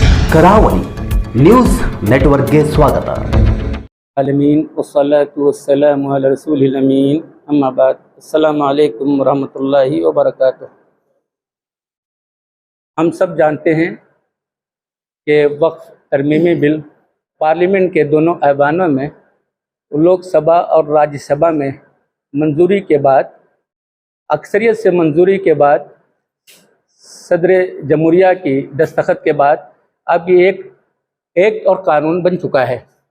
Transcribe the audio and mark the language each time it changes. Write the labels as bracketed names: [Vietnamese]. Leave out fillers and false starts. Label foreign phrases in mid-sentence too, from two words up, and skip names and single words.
[Kannada] ಕರಾವಳಿ ನ್ಯೂಸ್ ನೆಟ್ವರ್ಕ್ಗೆ ಸ್ವಾಗತ. [Arabic] العالمين والصلاة والسلام على رسول الأمين أما بعد. السلام عليكم ورحمة الله وبركاته. [Urdu] ہم سب جانتے ہیں کہ وقف ترمیمی بل پارلیمنٹ کے دونوں ایوانوں میں، لوک سبھا اور راجیہ سبھا میں منظوری کے بعد، اکثریت سے منظوری کے بعد، صدر جمہوریہ کی دستخط کے بعد اب یہ ایک اور قانون بن چکا ہے.